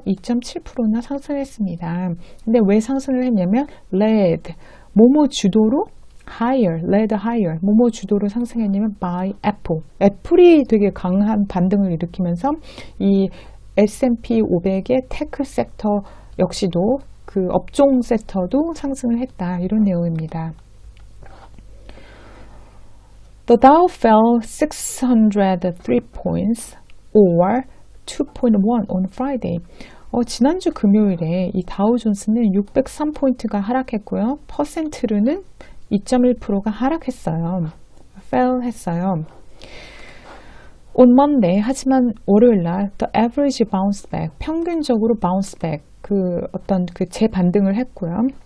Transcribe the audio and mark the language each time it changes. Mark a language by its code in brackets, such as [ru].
[ko] 2.7%나 상승했습니다. 근데 왜 상승을 했냐면 led, 뭐뭐 주도로 [en] led higher, [ko] 뭐뭐 주도로 상승했냐면 by Apple. 애플이 되게 강한 반등을 일으키면서 이 S&P 500의 테크 섹터 역시도 그 업종 섹터도 상승을 했다. 이런 내용입니다. [en] The Dow fell 603 points or 2.1 on Friday. [ko] 지난주 금요일에 이 다우존스는 603포인트가 하락했고요. 퍼센트로는 2.1%가 하락했어요. fell 했어요. [en] On Monday, [ko] 하지만 월요일날 [en] the average bounce back, [ko] 평균적으로 bounce back, 그 어떤 그 재반등을 했고요.